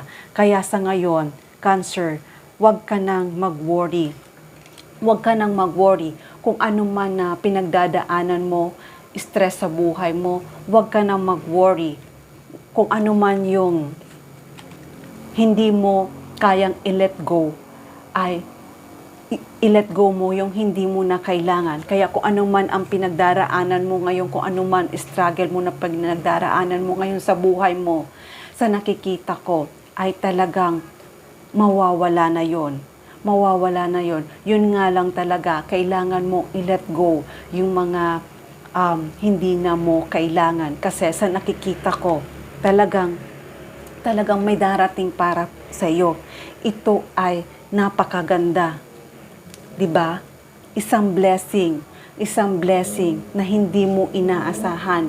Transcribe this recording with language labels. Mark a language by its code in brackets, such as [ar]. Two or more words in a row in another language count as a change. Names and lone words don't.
[tl] Kaya sa ngayon, Cancer, huwag ka nang mag-worry. Huwag ka nang mag-worry kung ano man na pinagdadaanan mo, stress sa buhay mo. Huwag ka nang mag-worry kung ano man yung hindi mo kayang i- [en] let go, [tl] ay i- [en] let go [tl] mo yung hindi mo na kailangan. Kaya kung ano man ang pinagdaraanan mo ngayon, kung ano man struggle mo na pinagdaraanan mo ngayon sa buhay mo, sa nakikita ko ay talagang mawawala na yon. Mawawala na yon. Yun nga lang talaga, kailangan mo i- [en] let go [tl] yung mga hindi na mo kailangan. Kasi sa nakikita ko, talagang may darating para sa iyo. Ito ay napakaganda. 'Di ba? Isang blessing na hindi mo inaasahan.